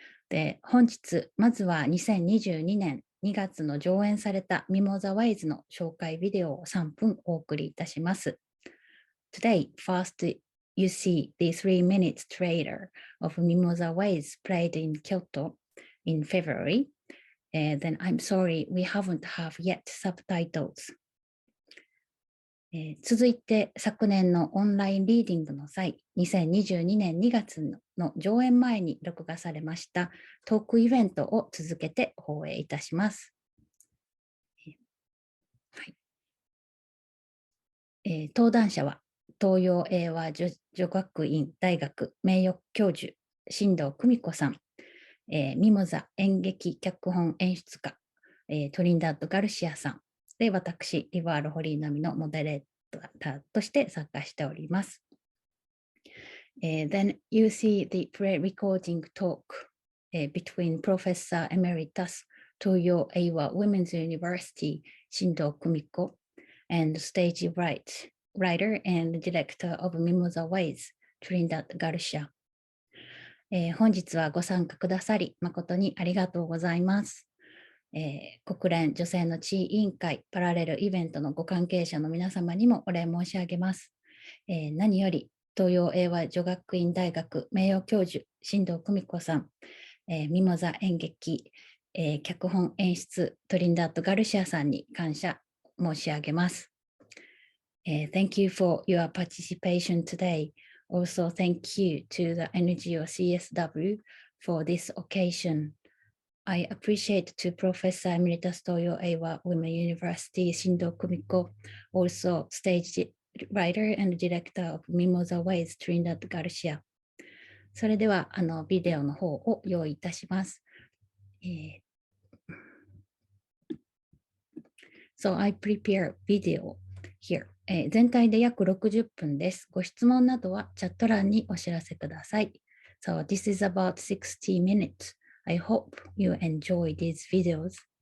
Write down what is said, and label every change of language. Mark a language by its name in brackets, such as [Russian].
[Japanese] で、本日、まずは2022年2月の上演されたMIMOZA WAYSの紹介ビデオを3分お送りいたします。 [English] Today, first you see the 3 minutes trailer of MIMOZA WAYS played in Kyoto in February. Then I'm sorry, we haven't have yet subtitles. [Japanese] 続いて昨年のオンラインリーディングの際、2022年2月の上演前に録画されましたトークイベントを続けて放映いたします。はい。登壇者は東洋英和女学院大学名誉教授進藤久美子さん、ミモザ演劇脚本演出家、トリニダード・ガルシアさんで、私リボアル堀井なみのモデレーターとして参加しております。 [English] Then you see the pre-recording talk between Professor Emeritus Toyo Eiwa Women's University Shindo Kumiko and stage writer and director of MIMOZA WAYS Trinidad GARCIA. [Japanese] 本日はご参加くださり誠にありがとうございます。国連女性の地位委員会パラレルイベントのご関係者の皆様にもお礼申し上げます。何より東洋英和女学院大学名誉教授進藤久美子さん、ミモザ演劇、脚本演出トリニダード・ガルシアさんに感謝申し上げます。 [English] Thank you for your participation today. Also, thank you to the NGOCSW for this occasion.I appreciate to Professor Emeritus Toyo Eiwa Women University Shindo Kumiko, also stage writer and director of MIMOZA WAYS Trinidad GARCIA. [Japanese] それではビデオの方を用意いたします。 [English] So I prepare video here. [Japanese] 全体で約60分です。ご質問などはチャット欄にお知らせください。 [English] So this is about 60 minutes.I hope you enjoy these videos.